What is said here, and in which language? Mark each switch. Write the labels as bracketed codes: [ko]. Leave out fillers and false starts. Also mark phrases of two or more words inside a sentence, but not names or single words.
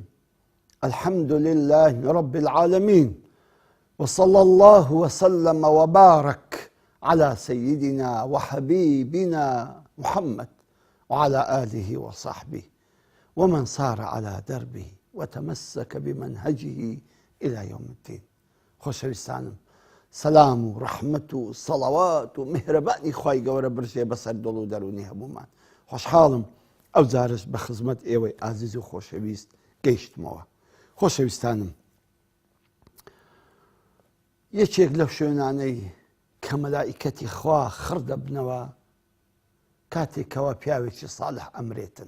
[ar] الحمد لله رب العالمين، وصلى الله وسلم وبارك على سيدنا وحبيبنا محمد وعلى آله وصحبه ومن صار على دربه وتمسك بمنهجه إلى يوم الدين. [ckb] خۆشەویستانم، سەلام و ڕەحمەت و سەڵەوات و میهرەبانی خوای گەورە برژێ بەسەر دڵ و دەرونی هەموومان. خۆشحاڵم ئەو جارش بە خزمەت ئێوەی ئازیز و خۆشەویست گەیشتمەوە. خۆشەویستانم، یەکێک لەو شوێنانەی کە مەلائیکەتی خوا خڕ دەبنەوە کاتێکەوە پیاوێکی ساڵح ئەمرێتن.